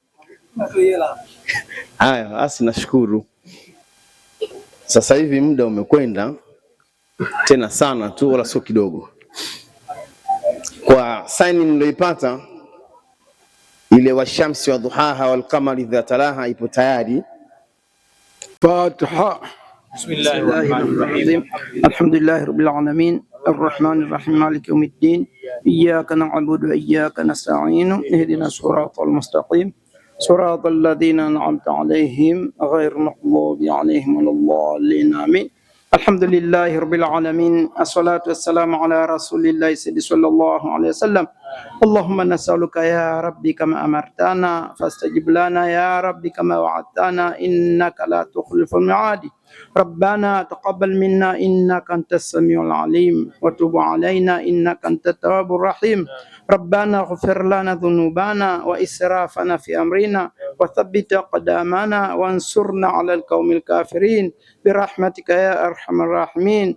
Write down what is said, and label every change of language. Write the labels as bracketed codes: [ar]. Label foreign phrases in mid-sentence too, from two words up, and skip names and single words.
[sw] Haya, basi nashukuru. Sasa hivi muda umekwenda tena sana tu, wala sio kidogo. Kwa saini niliyoipata ile [ar] والشمس وضحاها والقمر إذا تلاها [sw] ipo tayari. Fatiha. [ar] بسم الله الرحمن الرحيم الحمد لله رب العالمين الرحمن الرحيم مالك يوم الدين إياك نعبد وإياك نستعين اهدنا الصراط المستقيم صراط الذين أنعمت عليهم غير المغضوب عليهم ولا الضالين آمين. الحمد لله رب العالمين الصلاة والسلام على رسول الله صلى الله عليه وسلم. اللهم نسألك يا ربي كما أمرتنا فاستجب لنا يا ربي كما وعدتنا إنك لا تخلف الميعاد. ربنا تقبل منا إنك أنت السميع العليم وتب علينا إنك أنت التواب الرحيم. ربنا اغفر لنا ذنوبنا وإسرافنا في أمرنا وثبت أقدامنا وانصرنا على القوم الكافرين برحمتك يا أرحم الراحمين.